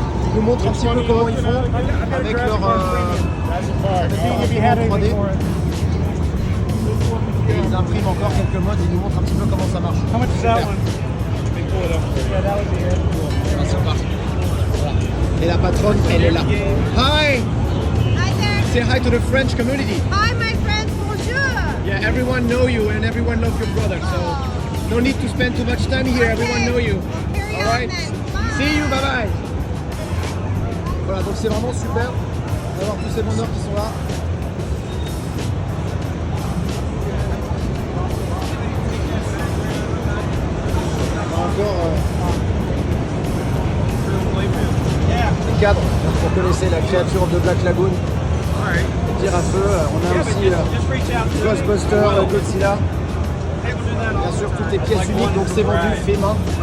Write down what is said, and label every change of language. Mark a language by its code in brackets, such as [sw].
[fr] Je vous montre un petit peu comment ils font avec leur imprimante 3D. Et ils impriment encore quelques modes, ils nous montrent un petit peu comment ça marche. C'est parti. Et la patronne, elle est là. [en] Hi! Hi there. Say hi to the French community. Hi, my friends. Bonjour. Yeah, everyone know you and everyone loves your brother. So no need to spend too much time here. Everyone know you. Carry All right. on then. Bye. See you. Bye bye. [fr] Voilà, donc c'est vraiment super d'avoir tous ces vendeurs qui sont là. Encore les cadres, vous connaissez la créature de Black Lagoon, les tirs à feu, on a aussi Ghostbuster, Godzilla, bien sûr toutes les pièces uniques, donc c'est vendu fait main.